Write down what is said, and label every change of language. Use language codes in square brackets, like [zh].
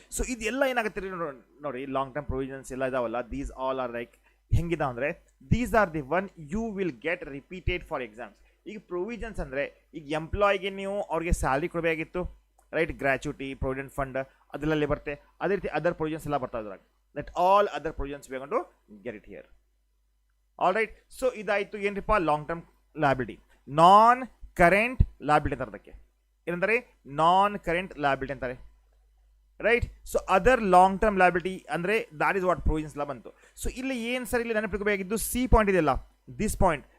[en] so [kn] ಇದೆಲ್ಲ ಏನಾಗುತ್ತೆ ನೋಡಿ, [en] long term provisions [kn] ಎಲ್ಲ ಇದಾವಲ್ಲ, [en] these all are like [kn] ಹೆಂಗಿದಾವ ಅಂದರೆ, [en] These are the one you will get repeated for exams. [kn] ಈಗ ಪ್ರೊವಿಷನ್ಸ್ ಅಂದರೆ, ಈಗ ಎಂಪ್ಲಾಯಿಗೆ ನೀವು ಅವ್ರಿಗೆ ಸ್ಯಾಲ್ರಿ ಕೊಡಬೇಕಾಗಿತ್ತು, ರೈಟ್, ಗ್ರ್ಯಾಚುಟಿ, ಪ್ರೊವಿಡೆಂಟ್ ಫಂಡ್ ಅದೆಲ್ಲ ಬರುತ್ತೆ. ಅದೇ ರೀತಿ ಅದರ್ ಪ್ರೊವಿಷನ್ಸ್ ಎಲ್ಲ ಬರ್ತಾವೆ ಇದ್ರಾಗ. [en] That all other provisions we are going to get it here. All right. [kn] So ಇದಾಯಿತು ಏನ್ರಿಪ್ಪ, ಲಾಂಗ್ ಟರ್ಮ್ ಲಯಬಿಲಿಟಿ. ನಾನ್ ಕರೆಂಟ್ ಲಯಬಿಲಿಟಿ ಅಂತಾರೆ ಅದಕ್ಕೆ. ಏನಂತಾರೆ, ನಾನ್ ಕರೆಂಟ್ ಲಯಬಿಲಿಟಿ ಅಂತಾರೆ, right. [en] so other long term liability [kn] ಅಂದರೆ [en] that is what provisions [kn] ಎಲ್ಲ ಬಂತು. So ಇಲ್ಲಿ ಏನು ಸರ್, ಇಲ್ಲಿ ನೆನಪಿಡಬೇಕಾಗಿದ್ದು ಸಿ ಪಾಯಿಂಟ್ ಇದೆಯಲ್ಲ, [en] This point.